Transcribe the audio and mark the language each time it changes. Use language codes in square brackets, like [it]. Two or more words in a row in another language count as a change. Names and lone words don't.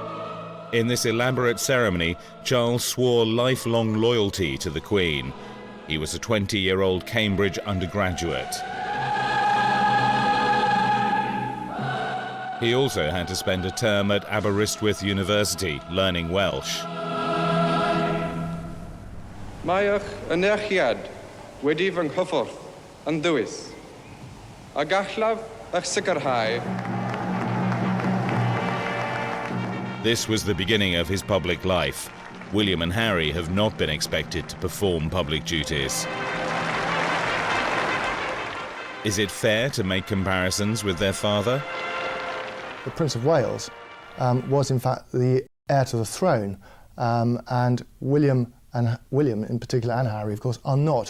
[en] In this elaborate ceremony, Charles swore lifelong loyalty to the Queen. He was a 20-year-old Cambridge undergraduate. He also had to spend a term at Aberystwyth University learning Welsh. [cy] Mae'ch ynerchiad wedi fy nghyffordd yn ddwys, a gallaf eich sicrhau. [en] This was the beginning of his public life. William and Harry have not been expected to perform public duties. Is it fair to make comparisons with their father? The Prince of Wales was in fact the heir to the throne, and William in particular, and Harry of course, are not.